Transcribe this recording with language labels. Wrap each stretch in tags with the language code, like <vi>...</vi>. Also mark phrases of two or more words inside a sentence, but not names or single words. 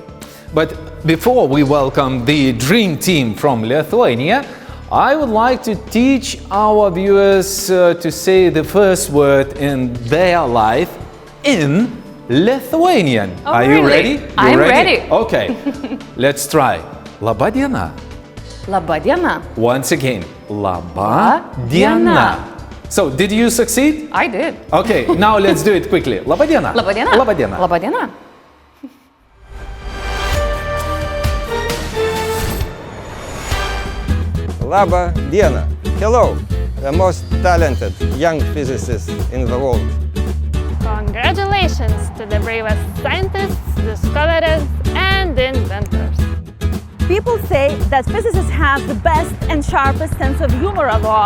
<en>But before we welcome the dream team from Lithuania, I would like to teach our viewers to say the first word in their life in Lithuanian. Oh, Are you ready? I'm ready. Okay, let's try.</en> <lt>Laba diena. Laba diena.</lt> <en>Once again,</en> <lt>laba diena.</lt> <en>So, did you succeed? I did. Okay, now let's do it quickly.</en> <lt>Laba diena. Laba diena. Laba diena. Laba diena. Laba diena.</lt> <en>Hello, the most talented young physicist in the world. Congratulations to the bravest scientists, discoverers, and inventors. People say that physicists have the best and sharpest sense of humor of all.</en>